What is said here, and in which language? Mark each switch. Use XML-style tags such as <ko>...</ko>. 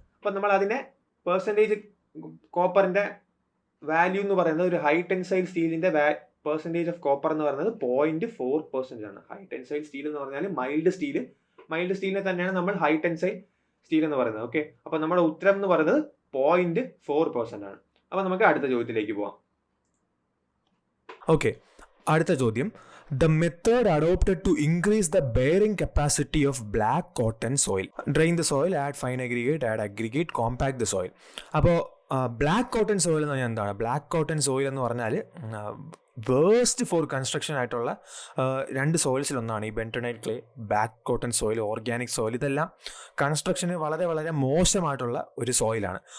<ml>അപ്പോൾ നമ്മൾ അതിനെ പെർസെൻറ്റേജ് കോപ്പറിൻ്റെ വാല്യൂ എന്ന് പറയുന്നത്, ഒരു ഹൈ ടെൻസൈൽ സ്റ്റീലിൻ്റെ പെർസെൻറ്റേജ് ഓഫ് കോപ്പർ എന്ന് പറയുന്നത് 0.4% ആണ്. ഹൈ ടെൻസൈൽ സ്റ്റീൽ എന്ന് പറഞ്ഞാൽ മൈൽഡ് സ്റ്റീലിനെ തന്നെയാണ് നമ്മൾ ഹൈ ടെൻസൈൽ സ്റ്റീൽ എന്ന് പറയുന്നത്. ഓക്കെ, അപ്പോൾ നമ്മുടെ ഉത്തരം എന്ന് പറയുന്നത് 0.4% ആണ്. അപ്പോൾ നമുക്ക് അടുത്ത ചോദ്യത്തിലേക്ക് പോവാം. ഓക്കെ, അടുത്ത ചോദ്യം.</ml> <en>The method adopted to increase the bearing capacity of black cotton soil. Drain the soil, add fine aggregate, add aggregate, compact the soil.</en> <ml>അപ്പോൾ ബ്ലാക്ക് കോട്ടൺ സോയിൽ എന്ന് പറഞ്ഞാൽ എന്താണ്? ബ്ലാക്ക് കോട്ടൺ സോയിൽ എന്ന് പറഞ്ഞാൽ</ml> <en>waste for construction</en> <ml>ആയിട്ടുള്ള 2 സോയിൽസിലൊന്നാണ് ഈ bentonite clay, black cotton soil, organic soil. ഇതെല്ലാം കൺസ്ട്രക്ഷന് വളരെ വളരെ മോശമായിട്ടുള്ള ഒരു സോയിലാണ്.</ml>